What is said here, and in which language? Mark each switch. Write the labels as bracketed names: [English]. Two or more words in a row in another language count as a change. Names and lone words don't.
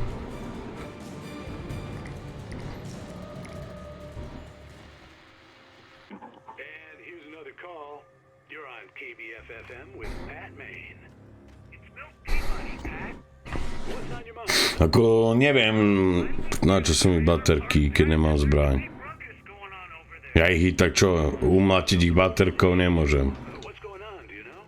[English] And here's another call. You're on KBF-FM with Pat Main. It's no Peabody, Pat. What's on your mind? [Slovak] Ako neviem, na čo sú mi baterky, keď nemám zbraň. Ja ich tak čo, umlatiť ich baterkou nemôžem. [English] What's going on, do you know?